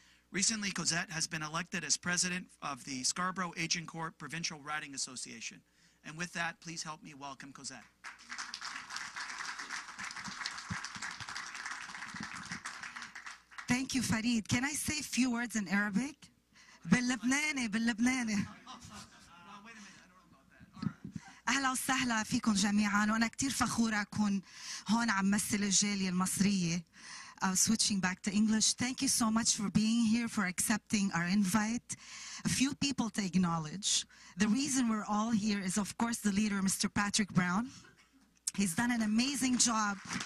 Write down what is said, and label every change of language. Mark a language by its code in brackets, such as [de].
[en] Recently, Cosette has been elected as president of the Scarborough Agincourt Provincial Riding Association. And with that, please help me welcome Cosette. Thank you, Farid. Can I say a few words in Arabic? [ar] باللبناني. أهلا وسهلا فيكم جميعا، وأنا كتير فخورة أكون هون عم مثل الجالية المصرية. [en] Switching back to English, thank you so much for being here, for accepting our invite. A few people to acknowledge. The reason we're all here is, of course, the leader, Mr. Patrick Brown. He's done an amazing job.